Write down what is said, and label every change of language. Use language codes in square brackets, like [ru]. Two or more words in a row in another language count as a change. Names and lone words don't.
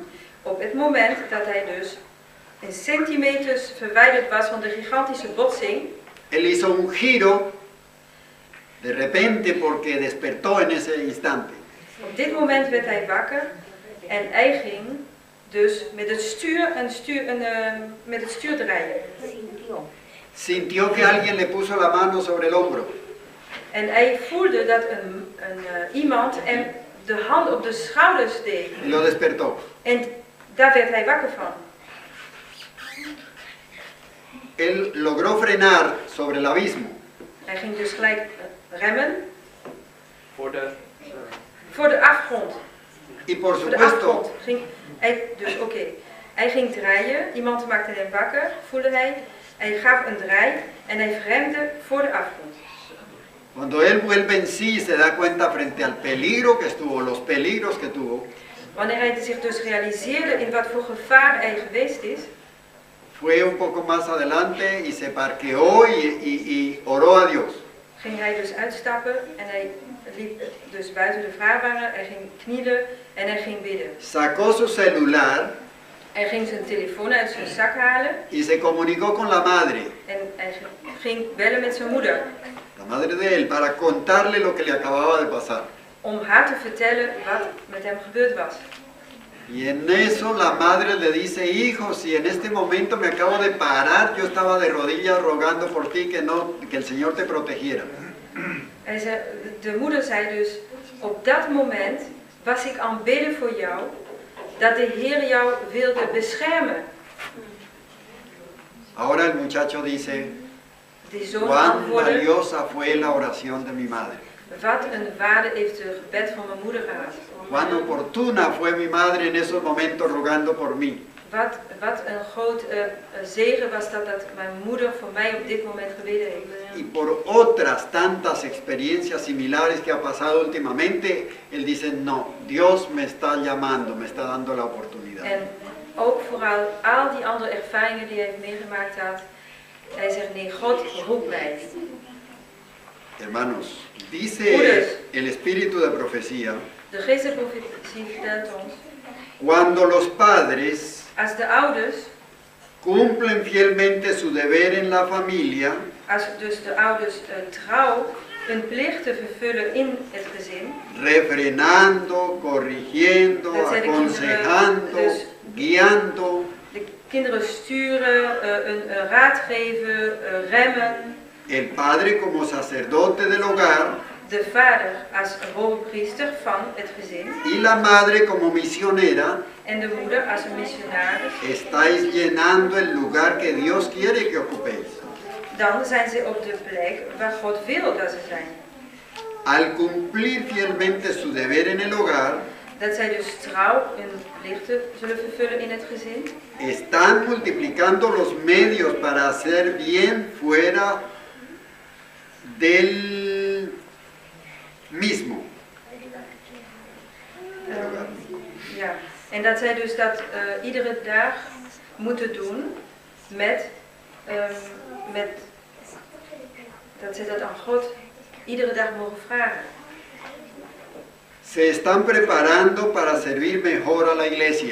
[nl] Op het moment dat hij dus in centimeters verwijderd was van de gigantische botsing, [es] él hizo un giro de repente porque despertó en ese instante. [nl] op dit moment werd hij wakker En hij ging dus met het stuur draaien. [es] Sintió que alguien le puso la mano sobre el hombro. [nl] En hij voelde dat iemand hem de hand op de schouders deed. [es] Y lo despertó. [nl] En daar werd hij wakker van. [es] Él logró frenar sobre el abismo. [nl] Hij ging dus gelijk remmen Voor de, voor de afgrond. [es] Y por [nl] Voor de afgrond. [es] supuesto, [nl] Hij ging draaien, iemand maakte hem wakker, voelde hij. Hij gaf een draai en hij remde voor de afgrond. [es] cuando él vuelve en sí, se da cuenta frente al peligro que estuvo, los peligros que tuvo, [nl] Wanneer hij zich dus realiseerde in wat voor gevaar hij geweest is, [es] fue un poco más adelante y se parqueó y oró a Dios. [nl] ging hij dus uitstappen en hij liep dus buiten de vrachtwagen, hij ging knielen en hij ging bidden. [es] Sacó su celular [nl] Hij ging zijn telefoon uit zijn zak halen [es] y se comunicó con la madre, [nl] en hij ging bellen met zijn moeder [es] la madre de él, para contarle lo que le acababa de pasar. [nl] om haar te vertellen wat met hem gebeurd was. [es] Y en eso la madre le dice, hijo, si en este momento me acabo de parar, yo estaba de rodillas rogando por ti que el Señor te protegiera. [nl] De moeder zei dus, op dat moment was ik aan het bidden voor jou, dat de Heer jou wilde beschermen. [es] Ahora el muchacho dice, [nl] Die zoon [es] cuán [nl] antwoordde, [es] valiosa fue la oración de mi madre. [nl] wat een waarde heeft het gebed van mijn moeder gehad. [es] Cuán oportuna fue mi madre en esos momentos rogando por mí. [nl] Wat een groot zegen was dat mijn moeder voor mij op dit moment gebeden heeft. [es] Y por otras tantas experiencias similares que ha pasado últimamente, él dice, no, Dios me está llamando, me está dando la oportunidad. [nl] En ook vooral al die andere ervaringen die hij heeft meegemaakt had, hij zegt nee, God roept mij. [es] Hermanos, dice [nl] Broeders. [es] el espíritu de profecía, [nl] De geest der profetie vertelt ons, [es] cuando los padres [nl] als de ouders, [es] cumplen fielmente su deber en la familia, [nl] als dus de ouders trouw hun plichten vervullen in het gezin, [es] refrenando, corrigiendo, [nl] Dat zijn de [es] aconsejando, [nl] kinderen, dus- [es] guiando, [nl] de kinderen sturen, een raad geven, remmen, [es] el padre como sacerdote del hogar [nl] de vader als hoogpriester van het gezin [es] y la madre como misionera, [nl] en de moeder als een missionaris, [es] estáis llenando el lugar que Dios quiere que ocupéis. [nl] dan zijn ze op de plek waar God wil dat ze zijn. [es] Al cumplir fielmente su deber en el hogar, [nl] Dat zij dus trouw hun plichten zullen vervullen in het gezin. [es] están multiplicando los medios para hacer bien fuera del mismo. [nl] Ja. En dat zij dus dat iedere dag moeten doen met dat ze dat aan God iedere dag mogen vragen. [es] Se están preparando para servir mejor a la iglesia.